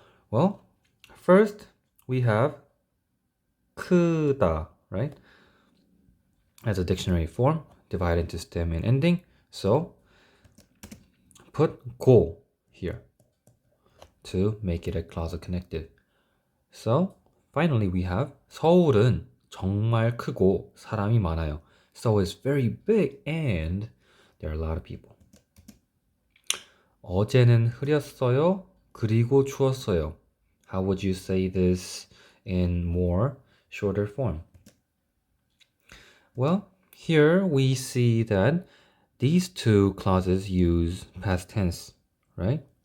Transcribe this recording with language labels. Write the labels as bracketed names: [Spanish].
[English] Well, first we have 크다, right? As a dictionary form, divided into stem and ending. So put 고 here to make it a clausal connective. So finally we have [Korean] 서울은 정말 크고 사람이 많아요. [English] So it's very big and there are a lot of people. [Korean] 어제는 흐렸어요. 그리고 추웠어요. [English] How would you say this in more shorter form? Well, here we see that these two clauses use past tense, right?